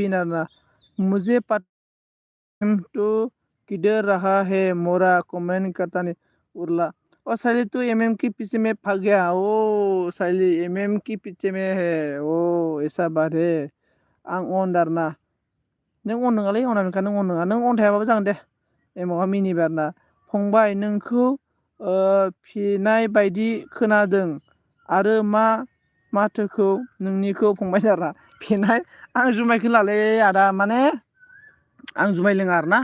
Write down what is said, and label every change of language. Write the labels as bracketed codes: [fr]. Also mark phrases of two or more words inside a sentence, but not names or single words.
[hi] ना मुझे पता तो किधर रहा है मोरा कमेंट करता नहीं उरला साइली तो के पीछे में भाग गया साइली के पीछे में है ऐसा बात है [brx] आं अन दारना नों अन नङालै अनामिका नों अन नङा नों अन थायाबाबो जागोन दे एमावहा मिनिबाय आरोना फंबाय नोंखौ फिनाय बायदि खोनादों आरो माथोखौ नोंनिखौ फंबाय आरोना फिनाय आं जुमायखौ लालै आदा माने आं जुमाय लोङा आरोना